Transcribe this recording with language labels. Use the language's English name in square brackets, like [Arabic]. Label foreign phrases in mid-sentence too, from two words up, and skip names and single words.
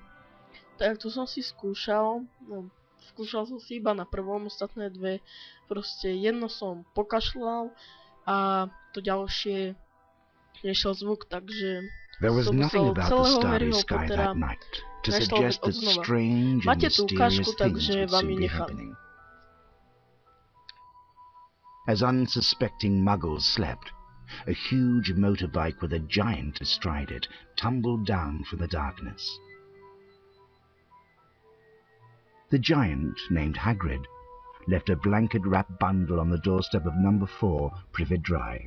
[Slovak] Tak tu som si skúšal, skúšal som si iba na prvom, ostatné dve, proste jedno som pokašľal a to ďalšie nešiel zvuk, takže som musel celého Harryho Pottera našľapiť od znova. Máte tú ukážku, takže vám ju nechám. [English] As unsuspecting muggles slept, a huge motorbike with a giant astride it tumbled down from the darkness. The giant, named Hagrid, left a blanket-wrapped bundle on the doorstep of number 4 Privet Drive.